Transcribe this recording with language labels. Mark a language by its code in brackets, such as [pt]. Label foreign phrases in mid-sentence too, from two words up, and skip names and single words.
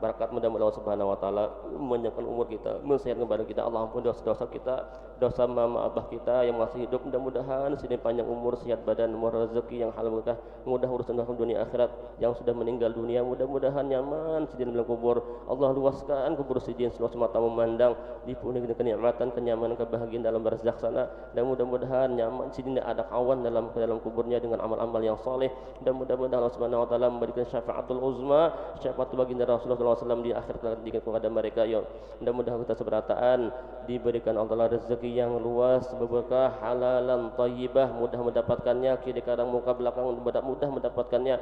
[id] Berkat mudah-mudahan [ar] Allah Subhanahu wa taala [id] memanjangkan umur kita, mensehatkan badan kita. Allah ampun dosa-dosa kita, dosa mama abah kita yang masih hidup. Mudah-mudahan sini panjang umur, sehat badan, umur rezeki yang halal berkah, mudah urusan dunia akhirat. [bjn] Yang sudah meninggal dunia mudah-mudahan nyaman sidin dalam kubur. Allah luaskan kubur sidin seluas mata memandang, dipenuhi dengan kenikmatan, kenyamanan, kebahagiaan dalam barzakh sana. Dan mudah-mudahan nyaman sidin ada kawan dalam kuburnya dengan amal-amal yang soleh. [id] Dan mudah-mudahan [ar] Allah Subhanahu wa taala [id] memberikan [ar] syafaatul uzma, [id] syafaat baginda Rasulullah SAW di akhir kelak kepada mereka. [bjn] Ya mudah-mudahan kita seberataan diberikan Allah rezeki yang luas, berberkah, [ar] halalan, thayyibah, [bjn] mudah mendapatkannya, kiri kanan muka belakang mudah mendapatkannya.